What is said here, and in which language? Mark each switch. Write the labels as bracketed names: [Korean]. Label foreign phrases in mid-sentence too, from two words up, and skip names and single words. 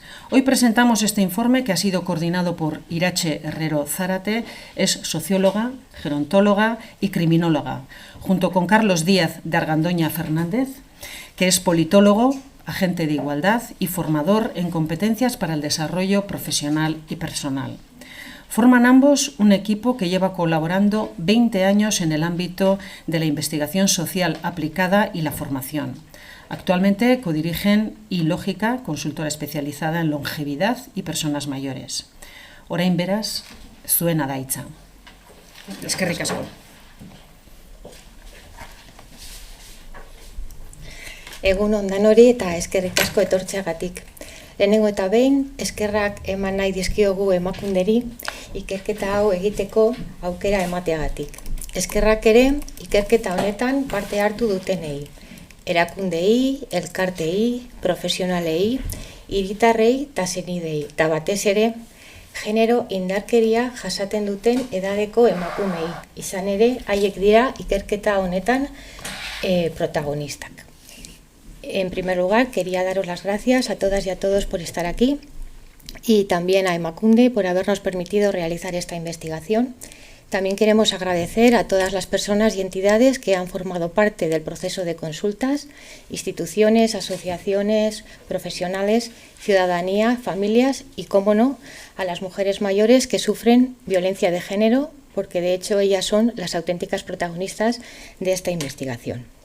[Spanish] Hoy presentamos este informe que ha sido coordinado por Irache Herrero Zárate, es socióloga, gerontóloga y criminóloga, junto con Carlos Díaz de Argandoña Fernández, que es politólogo, agente de igualdad y formador en competencias para el desarrollo profesional y personal. Forman ambos un equipo que lleva colaborando 20 años en el ámbito de la investigación social aplicada y la formación. Actualmente codirigen iLógica, consultora especializada en longevidad y personas mayores. [Basque] Orain beraz, zuen adaitza. Eskerrik asko. Egun on danori eta eskerrik asko etortzeagatik. Lehenengo eta behin, eskerrak eman nahi dizkiogu emakunderi, ikerketa hau egiteko aukera emateagatik. Eskerrak ere, ikerketa honetan parte hartu dutenei. Erakundei, elkartei, profesionalei, hiritarrei eta senidei. Eta batez ere, genero indarkeria jasaten duten edadeko emakumei. Izan ere, haiek dira ikerketa honetan protagonistak. [Spanish] En primer lugar, quería daros las gracias a todas y a todos por estar aquí y también a Emakunde por habernos permitido realizar esta investigación. También queremos agradecer a todas las personas y entidades que han formado parte del proceso de consultas, instituciones, asociaciones, profesionales, ciudadanía, familias y, cómo no, a las mujeres mayores que sufren violencia de género, porque de hecho ellas son las auténticas protagonistas de esta investigación.